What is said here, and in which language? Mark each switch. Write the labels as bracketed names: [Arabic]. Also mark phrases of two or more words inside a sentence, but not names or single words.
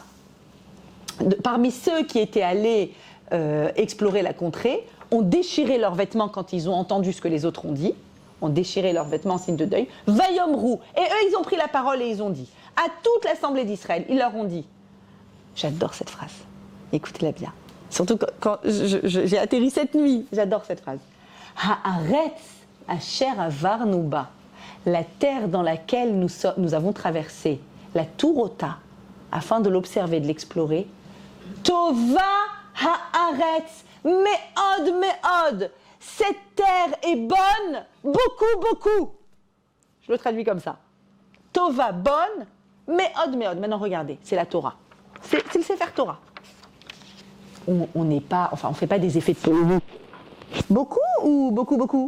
[French] Parmi ceux qui étaient allés explorer la contrée, ont déchiré leurs vêtements quand ils ont entendu ce que les autres ont dit, ont déchiré leurs vêtements en signe de deuil. Vayomrou. Et eux, ils ont pris la parole et ils ont dit, à toute l'assemblée d'Israël, ils leur ont dit, j'adore cette phrase, écoutez-la bien. Surtout quand j'ai atterri cette nuit, j'adore cette phrase. [Hebrew] הארץ אשר עברנו בה, [French] la terre dans laquelle nous avons traversé, la Tourota, afin de l'observer, de l'explorer. [Hebrew] טובה הארץ מאוד מאוד, [French] cette terre est bonne, beaucoup, beaucoup. Je le traduis comme ça. Tova, bonne, [Hebrew] מאוד מאוד. [French] Maintenant regardez, c'est la Torah. C'est le Sefer Torah. On n'est pas, enfin, on fait pas des effets de polémique. Beaucoup ou beaucoup, beaucoup?